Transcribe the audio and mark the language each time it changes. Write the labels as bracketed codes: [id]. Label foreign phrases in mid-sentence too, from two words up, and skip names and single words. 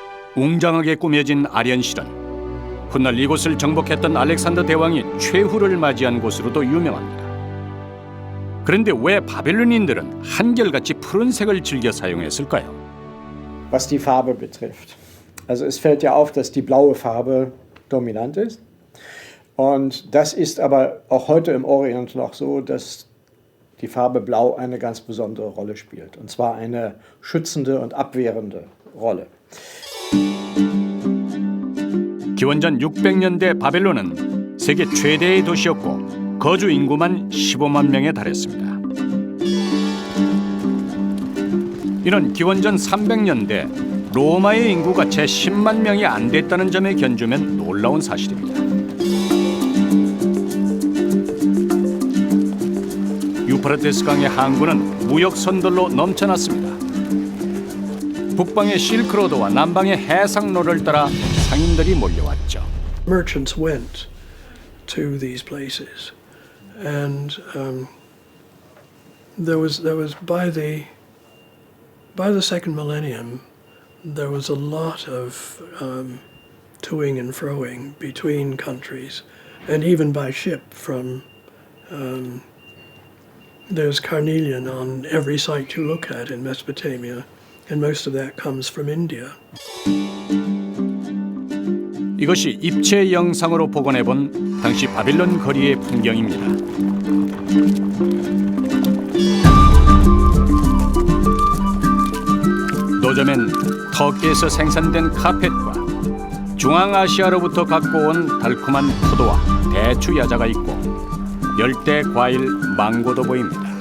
[ko] 웅장하게 꾸며진 아련실은 훗날 이곳을 정복했던 알렉산더 대왕이 최후를 맞이한 곳으로도 유명합니다. 그런데 왜 바벨론인들은 한결같이 푸른색을 즐겨 사용했을까요? [de] Was die Farbe betrifft. Also es fällt ja auf, dass die blaue Farbe dominant ist. Und das ist aber auch heute im Orient noch so, dass die Farbe Blau eine ganz besondere Rolle spielt. Und zwar eine schützende und abwehrende Rolle. [ko] 기원전 600년대 바벨론은 세계 최대의 도시였고 거주 인구만 15만 명에 달했습니다. 이런 기원전 300년대 로마의 인구가 채 10만 명이 안 됐다는 점에 견주면 놀라운 사실입니다. 유프라테스 강의 항구는 무역 선들로 넘쳐났습니다. 북방의 실크로드와 남방의 해상로를 따라 상인들이 몰려왔죠. [en] Merchants went to these places, and there was by the second millennium, there was a lot of toing and froing between countries, and even by ship from. There's carnelian on every site you look at in Mesopotamia, and most of that comes from India. [ko] 이것이 입체 영상으로 복원해본 당시 바빌론 거리의 풍경입니다. 노점엔 터키에서 생산된 카펫과 중앙아시아로부터 갖고 온 달콤한 포도와 대추 야자가 있고 열대 과일 망고도 보입니다.